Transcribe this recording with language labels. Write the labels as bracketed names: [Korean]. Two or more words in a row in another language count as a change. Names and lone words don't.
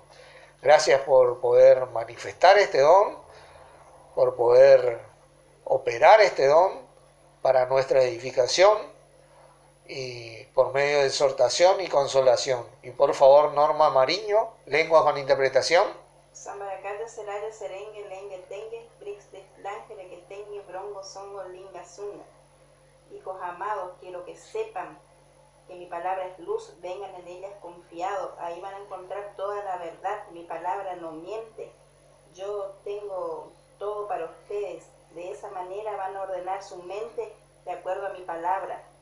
[Spanish] Gracias por poder manifestar este don, por poder operar este don para nuestra edificación y por medio de exhortación y consolación. Y por favor, Norma Mariño, lengua con interpretación. Sambaracata seraya serengue lengue tengue, brix de lángere que tengue brongo songo linga zunga. Hijos amados, quiero que sepan que mi palabra es luz, vengan en ellas confiados, ahí van a encontrar toda la verdad, mi palabra no miente, yo tengo todo para ustedes, de esa manera van a ordenar su mente de acuerdo a mi palabra.